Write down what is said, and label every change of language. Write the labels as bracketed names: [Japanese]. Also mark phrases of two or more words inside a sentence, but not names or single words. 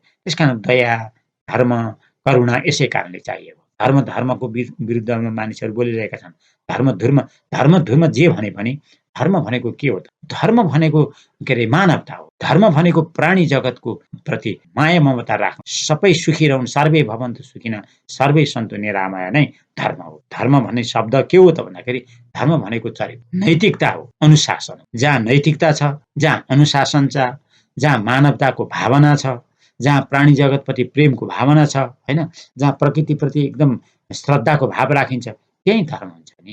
[Nepali] त्यसकारण दया, धर्म, करुणा यसै कारणले चाहिएको। धर्मको विरुद्धमा मानिसहरू बोलिरहेका छन्। धर्म जे भने पनि धर्म भनेको के हो त? धर्म भनेको के अरे मानवता हो। धर्म भनेको प्राणी जगतको प्रति माया ममता राख्नु, सबै सुखी रहन्, [Sanskrit] सर्वे भवन्तु सुखिनः सर्वे सन्तु निरामया [Nepali] नै धर्म हो। धर्म भन्ने शब्द के हो त भन्दाखेरि धर्म भनेको चरित्र, नैतिकता हो, अनुशासन। जहाँ नैतिकता छ, जहाँ अनुशासन छ, जहाँ मानवताको भावना छ, जहाँ प्राणी जगतप्रति प्रेमको भावना छ, होइन, जहाँ प्रकृतिप्रति एकदम श्रद्धाको भाव राखिन्छ, त्यही धर्म हुन्छ नि।